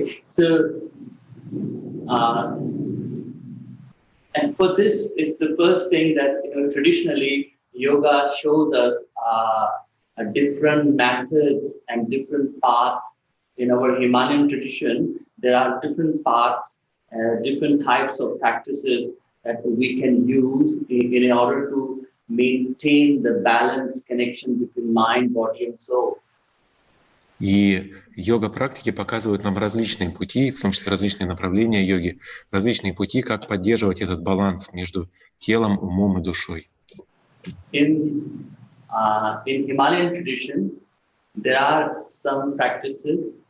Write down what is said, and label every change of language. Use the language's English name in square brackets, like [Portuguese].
[English] So, and for this, it's the first thing that traditionally yoga shows us different methods and different paths. In our Himalayan tradition, there are different paths, different types of practices that we can use in order to maintain the balance connection between mind, body and soul. [Russian] И йога-практики показывают нам различные пути, в том числе различные направления йоги, различные пути, как поддерживать этот баланс между телом, умом и душой. [English] In Himalayan tradition, there are some practices.